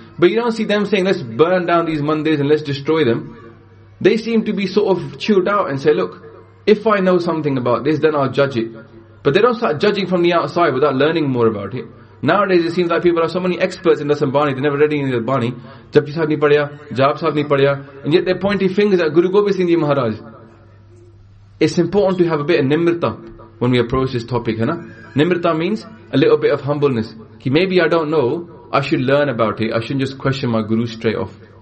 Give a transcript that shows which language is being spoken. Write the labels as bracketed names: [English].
[English] But you don't see them saying, let's burn down these mandis and let's destroy them. They seem to be sort of chilled out and say, look, if I know something about this, then I'll judge it. But they don't start judging from the outside without learning more about it. Nowadays, it seems like people are so many experts in Dasam Bani, they never read any of the Bani. [Punjabi] Japji Sahib ਨੀ ਪੜ੍ਹਿਆ, ਜਬ ਸਾਹਿਬ ਨੀ ਪੜ੍ਹਿਆ. [English] And yet they're pointing fingers at Guru Gobind Singh Ji Maharaj. It's important to have a bit of nimrta when we approach this topic. Hai na? Nimrta means a little bit of humbleness. Ki maybe I don't know, I should learn about it. I shouldn't just question my guru straight off.